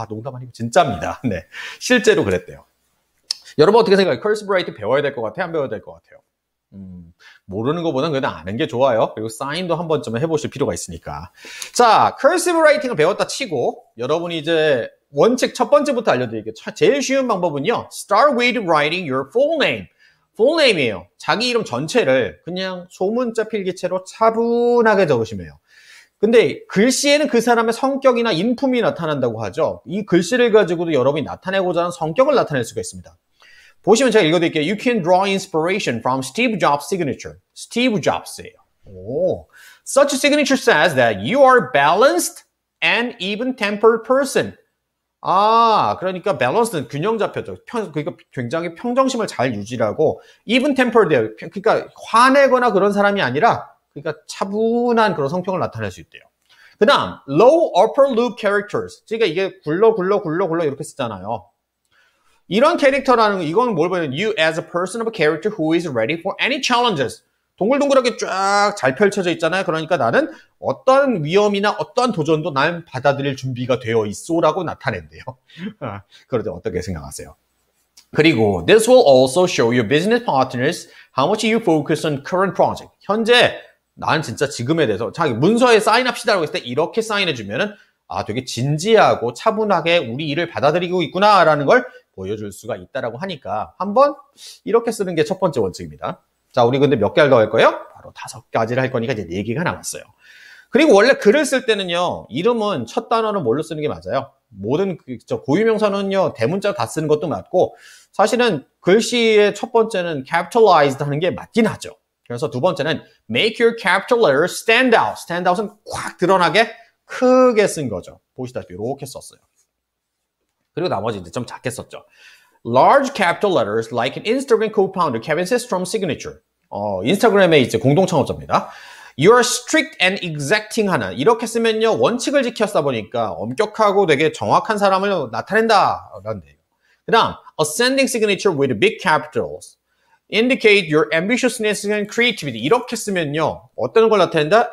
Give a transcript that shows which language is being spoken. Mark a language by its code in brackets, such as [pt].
[ko] 농담 아니고 진짜입니다. 네, 실제로 그랬대요. 여러분 어떻게 생각해요? cursive writing 배워야 될 것 같아요? 안 배워야 될 것 같아요? 모르는 것보다는 그냥 아는 게 좋아요. 그리고 사인도 한 번쯤은 해보실 필요가 있으니까. 자, cursive writing을 배웠다 치고 여러분이 이제 원칙 첫 번째부터 알려드릴게요. 제일 쉬운 방법은요. [en] Start with writing your full name. [ko] full name이에요. 자기 이름 전체를 그냥 소문자 필기체로 차분하게 적으시면 해요. 근데 글씨에는 그 사람의 성격이나 인품이 나타난다고 하죠. 이 글씨를 가지고도 여러분이 나타내고자 하는 성격을 나타낼 수가 있습니다. 보시면 제가 읽어드릴게요. [en] You can draw inspiration from Steve Jobs' signature. Steve Jobs예요. [ko] 오. [en] Such a signature says that you are balanced and even-tempered person. [ko] 아, 그러니까 밸런스는 균형 잡혀져. 그러니까 굉장히 평정심을 잘 유지하고 even-tempered예요. 그러니까 화내거나 그런 사람이 아니라 그러니까 차분한 그런 성격을 나타낼 수 있대요. 그 다음, [en] low upper loop characters. [ko] 그러니까 이게 굴러 이렇게 쓰잖아요. 이런 캐릭터라는 거, 이건 뭘 보면 [en] you as a person of a character who is ready for any challenges. [ko] 동글동글하게 쫙 잘 펼쳐져 있잖아요. 그러니까 나는 어떤 위험이나 어떤 도전도 난 받아들일 준비가 되어 있소라고 나타낸대요. 그럴 때 어떻게 생각하세요? [en] 그리고 this will also show your business partners how much you focus on current project. [ko] 현재 난 진짜 지금에 대해서 자기 문서에 사인합시다라고 했을 때 이렇게 사인해주면은 아 되게 진지하고 차분하게 우리 일을 받아들이고 있구나라는 걸 보여줄 수가 있다라고 하니까 한번 이렇게 쓰는 게 첫 번째 원칙입니다. 자, 우리 근데 몇 개를 더 할 거예요? 바로 5가지를 할 거니까 이제 4개가 남았어요. 그리고 원래 글을 쓸 때는요, 이름은 첫 단어는 뭘로 쓰는 게 맞아요? 모든 고유명사는요, 대문자 다 쓰는 것도 맞고, 사실은 글씨의 첫 번째는 capitalized 하는 게 맞긴 하죠. 그래서 두 번째는 [en] make your capital letters stand out. [ko] stand out은 꽉 드러나게 크게 쓴 거죠. 보시다시피 이렇게 썼어요. 그리고 나머지 이제 좀 작게 썼죠. [en] Large capital letters like an Instagram co-founder Kevin Systrom's signature. [ko] 인스타그램의 이제 공동 창업자입니다. [en] You are strict and exacting 하나. [ko] 이렇게 쓰면요, 원칙을 지켰다 보니까 엄격하고 되게 정확한 사람을 나타낸다. 라는 데요. 그 다음, [en] ascending signature with big capitals. Indicate your ambitiousness and creativity. [ko] 이렇게 쓰면요, 어떤 걸 나타낸다?